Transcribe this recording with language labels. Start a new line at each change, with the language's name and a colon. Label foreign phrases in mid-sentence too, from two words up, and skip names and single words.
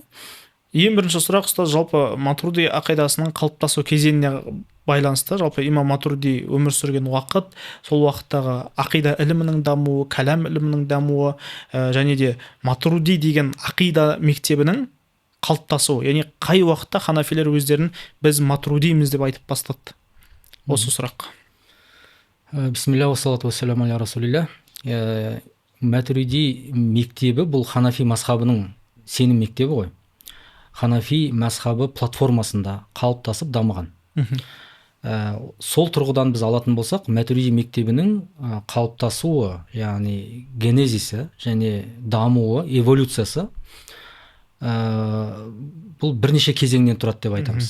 Kazakh: Ең бірінші сұрақ, ұстаз, жалпы Матурди ақидасының қалыптасу кезеңіне байланысты, жалпы имам Матурди өмір сүрген уақыт, сол уақыттағы ақида ілімінің дамуы, кәлам ілімінің дамуы, және де Матурди деген ақида мектебінің қалыптасуы, яғни қай уақытта ханафилер өздерін біз Матурдиміз деп айтып бастады? Осы сұрақ.
Arabic: بسم الله والصلاة والسلام على رسول الله.
Kazakh: Матуриди мектебі бұл ханафи мазхабының сенім мектебі ғой. Ханафи мазхабы платформасында қалыптасып дамыған. Сол тұрғыдан біз алатын болсақ, Матуриди мектебінің қалыптасуы, яғни генезисі және дамуы, эволюциясы бұл бірнеше кезеңнен тұрады деп айтамыз.